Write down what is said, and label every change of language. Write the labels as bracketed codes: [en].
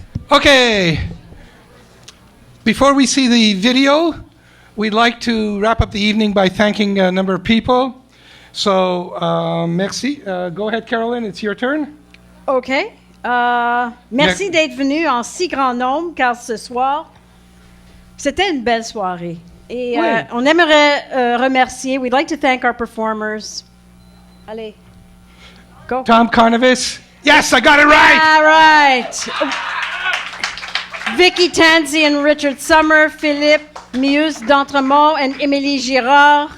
[en] Okay, before we see the video, we'd like to wrap up the evening by thanking a number of people. So, merci. Go ahead, Carolyn, it's your turn. OK. [fr] Merci d'être venu en si grand nombre, car ce soir, c'était une belle soirée. Et on aimerait remercier, [en] we'd like to thank our performers. [fr] Allez, go. [en] Tom Konyves. Yes, I got it right. All right. Vicky, Tansey, and Richard Sommer, Philippe, Muse d'Entremont, and Émilie Girard.